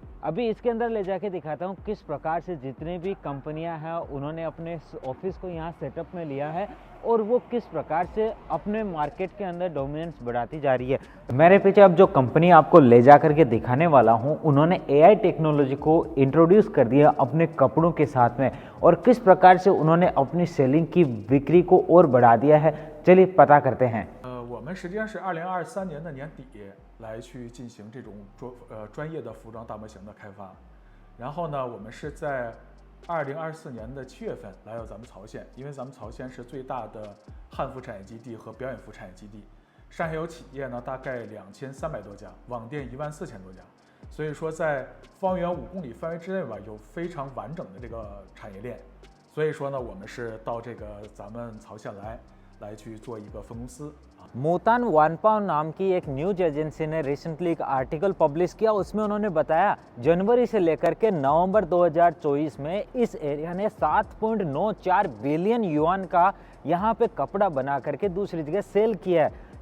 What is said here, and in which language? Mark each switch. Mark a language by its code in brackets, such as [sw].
[hi] अभी इसके अंदर ले जाके दिखाता हूँ किस प्रकार से जितनी भी कंपनियां हैं उन्होंने अपने ऑफिस को यहाँ सेटअप में लिया है और वो किस प्रकार से अपने मार्केट के अंदर डोमिनेंस बढ़ाती जा रही है। मेरे पीछे अब जो कंपनी आपको ले जा करके दिखाने वाला हूँ उन्होंने AI टेक्नोलॉजी को इंट्रोड्यूस कर दिया अपने कपड़ों के साथ में और किस प्रकार से उन्होंने अपनी सेलिंग की बिक्री को और बढ़ा दिया है, चलिए पता करते हैं। [zh] 我们实际上是2023年的年底来去进行这种专业的服装大模型的开发，然后呢，我们是在 2024年的7月份来到咱们曹县，因为咱们曹县是最大的汉服产业基地和表演服产业基地，上下游企业呢大概2300多家，网店14000多家，所以说在方圆5公里范围之内吧，有非常完整的这个产业链，所以说呢，我们是到这个咱们曹县来去做一个分公司。 [hi] मोतान वानपाव नाम की एक न्यूज एजेंसी ने रिसेंटली एक आर्टिकल पब्लिश किया, उसमें उन्होंने बताया जनवरी से लेकर के नवंबर 2024 में इस एरिया ने 7.94 बिलियन युआन का यहाँ पे कपड़ा बना करके दूसरी जगह सेल किया है।